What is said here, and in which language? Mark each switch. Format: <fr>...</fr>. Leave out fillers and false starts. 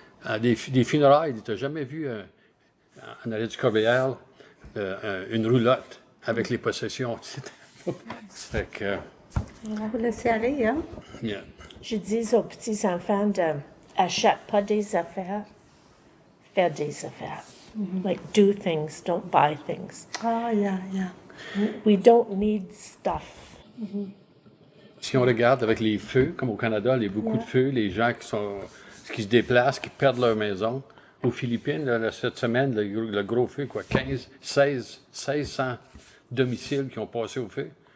<fr>À des funérailles, il n'a jamais vu, en arrière du corbeillère, une roulotte avec les possessions. C'est que... On va vous laisser aller, hein?</fr> <en>Yeah.</en> <fr>Je dis aux petits-enfants achète pas des affaires, faire des affaires.</fr> <en>Like, do things, don't buy things. Ah, yeah. We don't need stuff.</en> <fr>Si on regarde avec les feux, comme au Canada, beaucoup de feux, les gens qui se déplacent, qui perdent leur maison. Aux Philippines, là, cette semaine, le gros feu, 1600 domiciles qui ont passé au feu.</fr>